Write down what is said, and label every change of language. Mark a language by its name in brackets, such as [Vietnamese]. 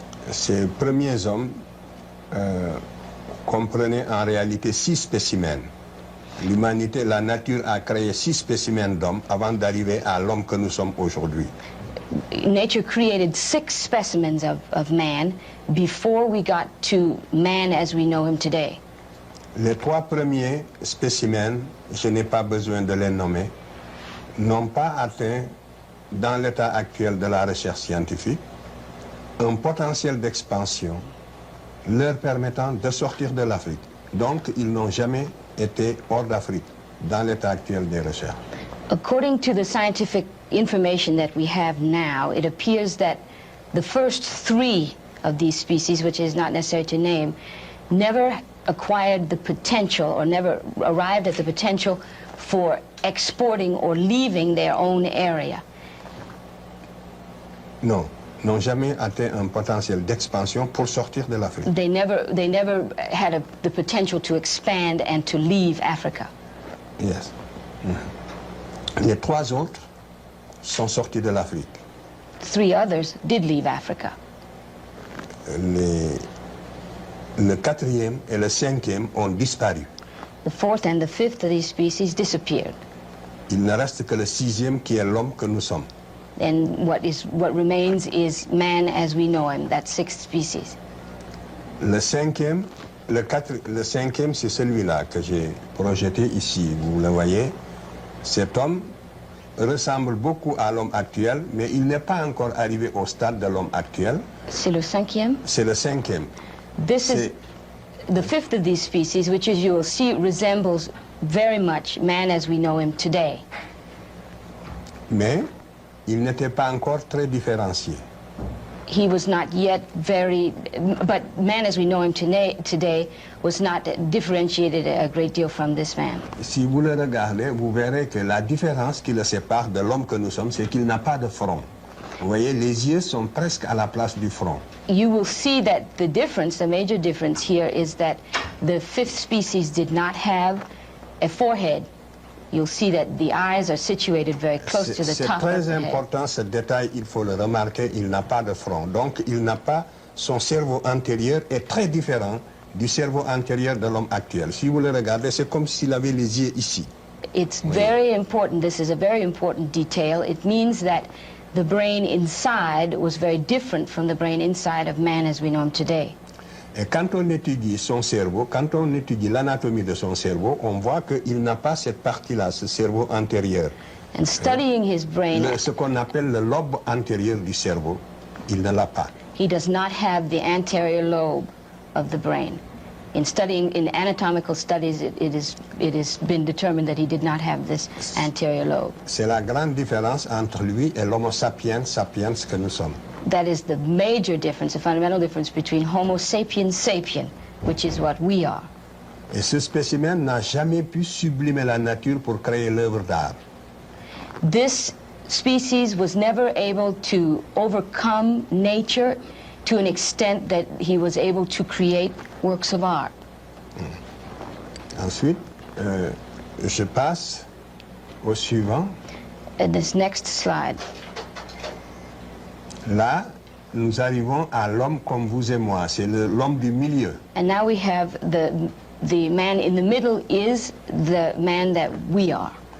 [French] Ces premiers hommes comprenaient en réalité 6 spécimens. L'humanité, la nature a créé 6 spécimens d'hommes avant d'arriver à l'homme que nous sommes aujourd'hui. [English] Nature created 6 specimens of man before we got to man as we know him today. [French] Les 3 premiers spécimens, je n'ai pas besoin de les nommer, n'ont pas atteint, dans l'état actuel de la recherche scientifique, un potentiel d'expansion leur permettant de sortir de l'Afrique. Donc, ils n'ont jamais été hors d'Afrique, dans l'état actuel des recherches. [English] According to the scientific information that we have now, it appears that the first 3 of these species, which is not necessary to name, never acquired the potential or never arrived at the potential for exporting or leaving their own area. [French] Non, n'ont jamais atteint un potentiel d'expansion pour sortir de l'Afrique. [English] They never had the potential to expand and to leave Africa. Yes. [French] Les 3 autres sont sortis de l'Afrique. [English] 3 others did leave Africa. [French] Le 4e et le 5e ont disparu. [English] The 4th and the 5th of these species disappeared. [French] Il ne reste que le 6e qui est l'homme que nous sommes. [English] And what remains is man as we know him, that sixth species. [French] Le cinquième, c'est celui-là que j'ai projeté ici. Vous le voyez. Cet homme ressemble beaucoup à l'homme actuel, mais il n'est pas encore arrivé au stade de l'homme actuel. C'est le cinquième? C'est le cinquième. [English] This is the fifth of these species, which, as you will see, resembles very much man as we know him today. [French] Mais il n'était pas encore très différencié. [English] He was not yet but man as we know him today was not differentiated a great deal from this man. [French] Si vous le regardez, vous verrez que la différence qui le sépare de l'homme que nous sommes, c'est qu'il n'a pas de front. Vous voyez, les yeux sont presque à la place du front. [English] You will see that the major difference here is that the fifth species did not have a forehead. You'll see that the eyes are situated very close to the top of the head. [French] C'est très important ce détail, il faut le remarquer, il n'a pas de front. Donc il n'a pas, son cerveau antérieur est très différent du cerveau antérieur de l'homme actuel. Si vous le regardez, c'est comme s'il avait les yeux ici. [English] It's very important, this is a very important detail. It means that the brain inside was very different from the brain inside of man as we know him today. [French] Et quand on étudie son cerveau, quand on étudie l'anatomie de son cerveau, on voit qu'il n'a pas cette partie-là, ce cerveau antérieur. [English] And studying his brain, [French] ce qu'on appelle le lobe antérieur du cerveau, il ne l'a pas. [English] He does not have the anterior lobe of the brain. In studying, in anatomical studies, it has been determined that he did not have this anterior lobe. [French] C'est la grande différence entre lui et l'homo sapiens sapiens que nous sommes. [English] That is the major difference, the fundamental difference between Homo sapiens sapien, which is what we are. [French] Et ce spécimen n'a jamais pu sublimer la nature pour créer l'œuvre d'art. [English] This species was never able to overcome nature to an extent that he was able to create works of art. [French] Ensuite, je passe au suivant. [English] This next slide. [French] Là, nous arrivons à l'homme comme vous et moi. C'est l'homme du milieu. [English] And now we have the man in the middle is the man that we are.